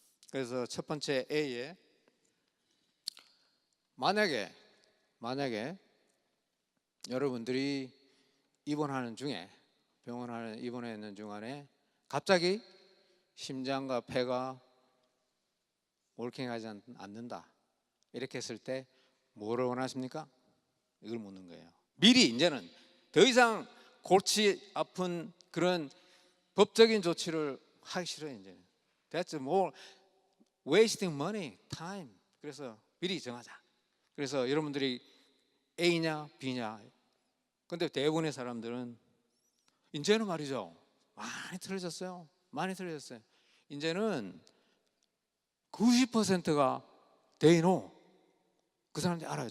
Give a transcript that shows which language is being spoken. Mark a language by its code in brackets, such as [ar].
[ko] 그래서 첫 번째 A에 만약에 여러분들이 입원하는 중에 입원해 있는 중간에 갑자기 심장과 폐가 월킹하지 않는다 이렇게 했을 때 뭐를 원하십니까? 이걸 묻는 거예요. 미리 이제는 더 이상 골치 아픈 그런 법적인 조치를 하기 싫어요. 이제 [en] That's more wasting money, time. [ko] 그래서 미리 정하자. 그래서 여러분들이 A냐 B냐. 근데 대부분의 사람들은 이제는 말이죠 많이 틀어졌어요. 이제는 90%가 [en] they know. [ko] 그 사람들이 알아요.